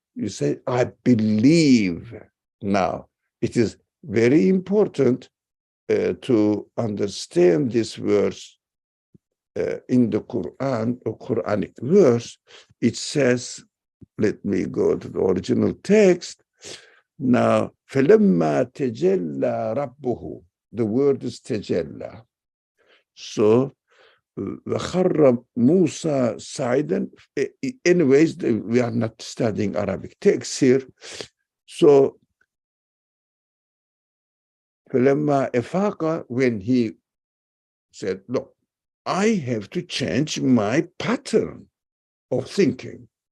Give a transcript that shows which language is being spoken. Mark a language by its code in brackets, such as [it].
[en] You say, I believe now. It is very important to understand this verse in the Quran, a Quranic verse. It says, let me go to the original text. Now, [ar] فَلَمَّا تَجَلَّى رَبُّهُ. [en] The word is تَجَلَّى. So, [ar] وَخَرَّ مُوسَى صَعِيدًا. [en] Anyways, we are not studying Arabic text here. So, [ar] فَلَمَّا أَفَاقَ, [en] when he said, look, I have to change my pattern of thinking.